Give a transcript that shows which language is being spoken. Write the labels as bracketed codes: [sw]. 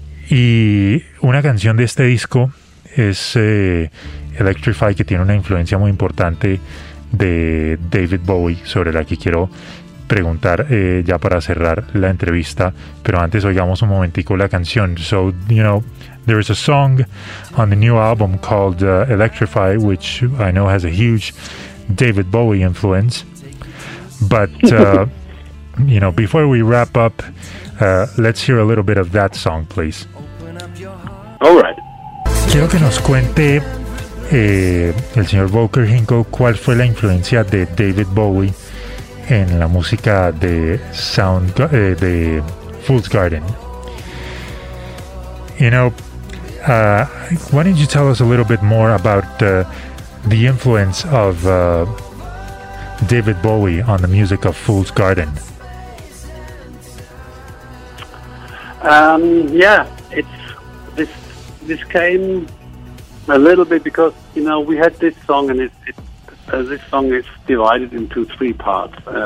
[es] Y una canción de este disco es Electrify, que tiene una influencia muy importante de David Bowie, sobre la que quiero preguntar ya para cerrar la entrevista, pero antes oigamos un momentico la canción. [en] So, you know, there is a song on the new album called Electrify, which I know has a huge David Bowie influence, but you know, before we wrap up, let's hear a little bit of that song, please. All right. [es] Quiero que nos cuente el señor Volker Hinkle cuál fue la influencia de David Bowie en la música de de Fool's Garden. [en] You know, why don't you tell us a little bit more about the influence of David Bowie on the music of Fool's Garden? Yeah, this came a little bit because, you know, we had this song and this song is divided into three parts.